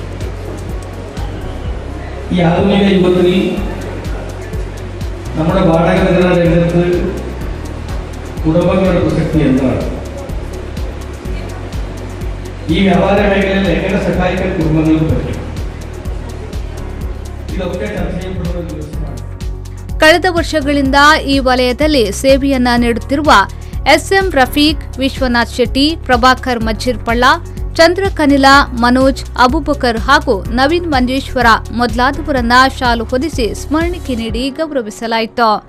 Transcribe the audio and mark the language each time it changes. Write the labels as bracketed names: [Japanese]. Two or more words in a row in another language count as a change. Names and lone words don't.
[Malayalam] ഈ ആധുനിക യുഗത്തിൽ നമ്മുടെ വാടക വിതരണ രംഗത്ത് കുടുംബങ്ങളുടെ പ്രസക്തി എന്താണ്, ഈ വ്യാപാര മേഖലയിൽ എങ്ങനെ സഹായിക്കാൻ കുടുംബങ്ങൾക്ക് പറ്റും, ഇതൊക്കെ ചർച്ച ചെയ്യപ്പെടുന്ന ഒരു ദിവസമാണ്. [Kannada] ಕಳೆದ ವರ್ಷಗಳಿಂದ ಈ ವಲಯದಲ್ಲಿ ಸೇವೆಯನ್ನ ನೀಡುತ್ತಿರುವ ಎಸ್ಎಂ ರಫೀಕ್, ವಿಶ್ವನಾಥ್ ಶೆಟ್ಟಿ, ಪ್ರಭಾಕರ್ ಮಜ್ಜಿರ್ಪಳ್ಳ, ಚಂದ್ರಕನಿಲ, ಮನೋಜ್, ಅಬೂಬಕರ್ ಹಾಗೂ ನವೀನ್ ಮಂಜೇಶ್ವರ ಮೊದಲಾದವರನ್ನ ಶಾಲು ಹೊದಿಸಿ ಸ್ಮರಣಿಕೆ ನೀಡಿ ಗೌರವಿಸಲಾಯಿತು.